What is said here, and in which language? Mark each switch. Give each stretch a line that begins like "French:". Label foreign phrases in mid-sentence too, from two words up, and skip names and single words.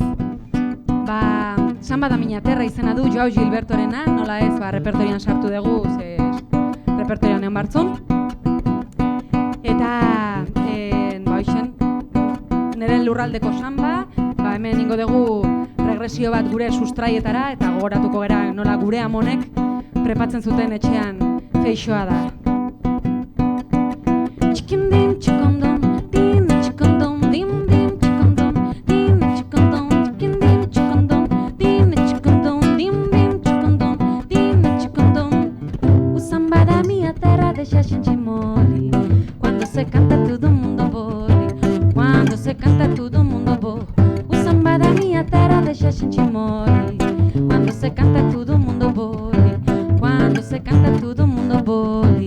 Basque: Samba da Miña Terra izena du Joao Gilbertorena, nola ez, repertorian sartu dugu, ze repertorian egon bartzun. Eta, hoxen, nire lurraldeko samba, hemen ingo dugu regresio bat gure sustraietara, eta gogoratuko gera nola gure amonek prepatzen zuten etxean feixoa da. Txikindim txikondon, din txikondon, dim dim txikondon, din txikondon, txikindim txikondon, din txikondon, dim dim txikondon, din txikondon.
Portuguese: O samba da minha terra deixa a gente mole, quando se canta todo mundo bole, quando se canta todo mundo bole. O samba da minha terra deixa a gente morre. Quando se canta todo mundo bole. Quando se canta todo mundo bole.